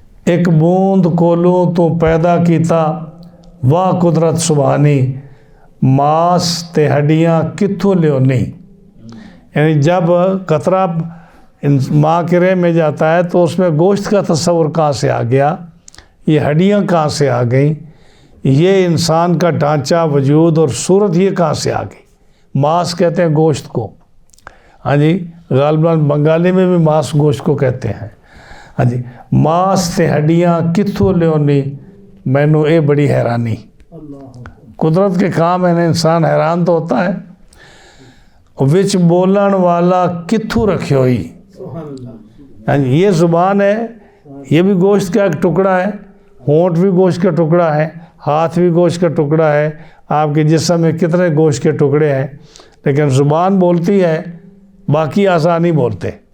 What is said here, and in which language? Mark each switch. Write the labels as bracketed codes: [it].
[pa] ایک بوند کو لوں تو پیدا کیتا واہ قدرت سبحانی، ماس تے ہڈیاں کتھوں لیو نہیں۔ [ur] یعنی جب قطرہ ماں کے رحم میں جاتا ہے تو اس میں گوشت کا تصور کہاں سے آ گیا، یہ ہڈیاں کہاں سے آ گئیں، یہ انسان کا ڈھانچہ وجود اور صورت یہ کہاں سے آ گئی۔ ماس کہتے ہیں گوشت کو، ہاں جی، غالباً بنگالی میں بھی ماس گوشت کو کہتے ہیں. [pa] ہاں جی، ماس تے ہڈیاں کتھوں لیونی مینو اے بڑی حیرانی. [ur] قدرت کے کام ہے نا، انسان حیران تو ہوتا ہے. [pa] وچ بولن والا کتھوں رکھے ہوئی. [ur] ہاں جی، یہ زبان ہے، یہ بھی گوشت کا ایک ٹکڑا ہے، ہونٹ بھی گوشت کا ٹکڑا ہے، ہاتھ بھی گوشت کا ٹکڑا ہے. آپ کے جسم میں کتنے گوشت کے ٹکڑے ہیں، لیکن زبان بولتی ہے، باقی اعضاء نہیں بولتے.